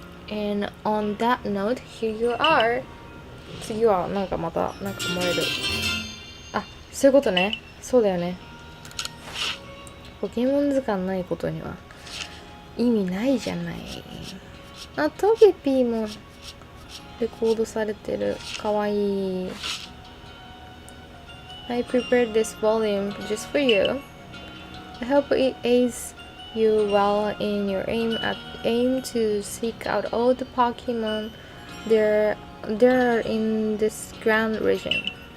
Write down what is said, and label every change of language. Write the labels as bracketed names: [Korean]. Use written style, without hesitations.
[English] And on that note, here you are. [Japanese] 次はなんかまたなんかもらえる。あ、そういうことね。そうだよね。ポケモン図鑑ないことには意味ないじゃない。あ、トゲピーもレコードされてる。かわいい。 [English] I prepared this volume just for you. I hope it aids you well in your aim to seek out all the Pokemon there are in this grand region.